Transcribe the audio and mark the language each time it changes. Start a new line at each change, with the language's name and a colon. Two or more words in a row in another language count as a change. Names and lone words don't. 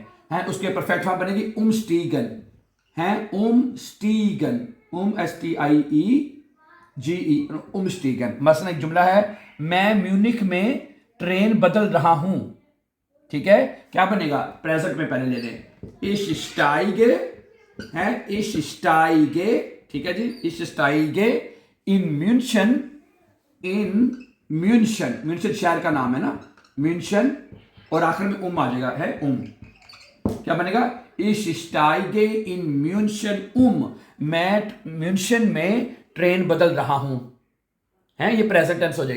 Hindi: उसके
English: perfect form
Hindi: बनेगी umsteigen है,
German: umsteigen, S-T-I-E-G-E, umsteigen।
Hindi: मसलन एक जुमला है, मैं म्यूनिख में ट्रेन बदल रहा हूं। ठीक है, क्या बनेगा? प्रेजेंट में पहले ले लें,
German: ich steige
Hindi: है
German: ich steige,
Hindi: ठीक है जी,
German: ich steige in München,
Hindi: इन म्यूनशन, म्यूनशन शहर का नाम है ना, म्यूनशन, और आखिर में आ जाएगा, है क्या बनेगा,
German: ich steige in München
Hindi: मैं म्यूनशन में ट्रेन बदल रहा हूं, है ये
English: present tense
Hindi: हो जाएगा।